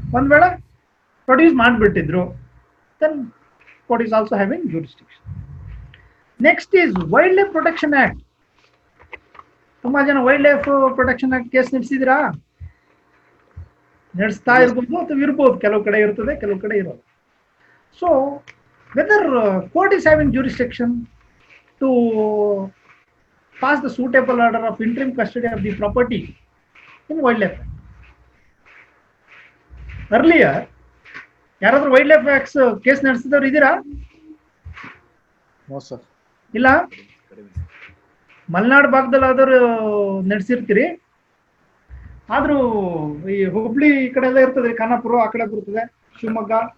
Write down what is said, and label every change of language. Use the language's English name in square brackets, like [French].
[Kannada] ಒಂದ್ ವೇಳೆ produce ಮಾಡಿಬಿಟ್ಟಿದ್ರು, [English] Then court is also having jurisdiction. Next is wild life protection act. [Kannada] ತುಂಬಾ ಜನ wild life protection act case ನಡೆಸಿದಿರಾ? ನಡೆಸ್ತಾ ಇರ್ಬೋದು ಅಥವಾ ಇರ್ಬೋದು, ಕೆಲವು ಕಡೆ ಇರ್ತದೆ, ಕೆಲವು ಕಡೆ ಇರೋದು. [English] So whether court is having jurisdiction to pass the suitable order of interim custody of the property in wildlife act. [Kannada] Earlier, ಯಾರಾದ್ರೂ ವೈಲ್ಡ್ ಲೈಫ್ ಆಕ್ಟ್ಸ್ ಕೇಸ್ ನಡೆಸಿದವ್ರು ಇದ್ದೀರಾ? ಇಲ್ಲ, ಮಲೆನಾಡು ಭಾಗದಲ್ಲಿ ಆದವರು ನಡೆಸಿರ್ತೀರಿ. ಆದ್ರೂ ಈ ಹುಬ್ಳಿ ಈ ಕಡೆ ಎಲ್ಲ ಇರ್ತದೆ, ಖಾನಾಪುರ ಆ ಕಡೆ ಬರ್ತದೆ, ಶಿವಮೊಗ್ಗ.